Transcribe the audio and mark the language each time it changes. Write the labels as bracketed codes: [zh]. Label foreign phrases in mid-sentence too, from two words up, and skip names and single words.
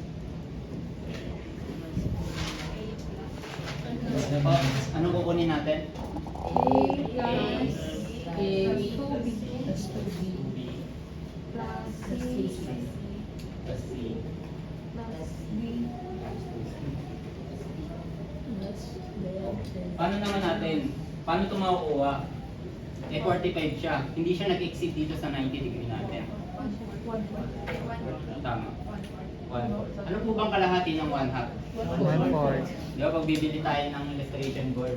[tl] Anong kukunin natin? [en] A plus A plus 2B plus C Plus C. plus B plus [tl] Paano naman natin? Paano ito makukuha? Eh 45 siya. Hindi siya nag-exceed dito sa 90 degree natin. Tama. 1/4. Ano po bang kalahati ng 1/2? 1/4. Di ba pag bibili tayo ng illustration board?